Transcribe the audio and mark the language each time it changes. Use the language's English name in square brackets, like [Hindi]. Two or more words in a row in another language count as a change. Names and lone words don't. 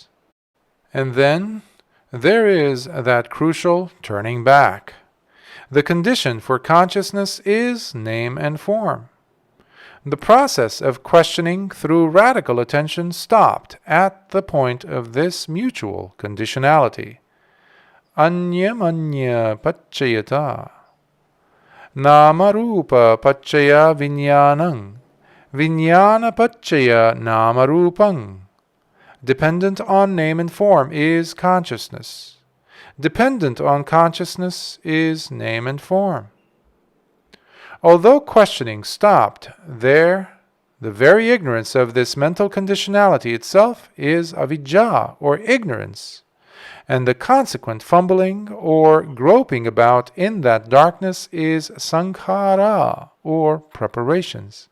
[English] And then there is that crucial turning back. The condition for consciousness is name and form. The process of questioning through radical attention stopped at the point of this mutual conditionality. [Pali] Anyam anya paccayata. Nama rupa paccaya viññānaṃ. Viññāna paccaya nama rupang. [English] Dependent on name and form is consciousness. Dependent on consciousness is name and form. Although questioning stopped there, the very ignorance of this mental conditionality itself is avidya, or ignorance, and the consequent fumbling or groping about in that darkness is sankhara, or preparations.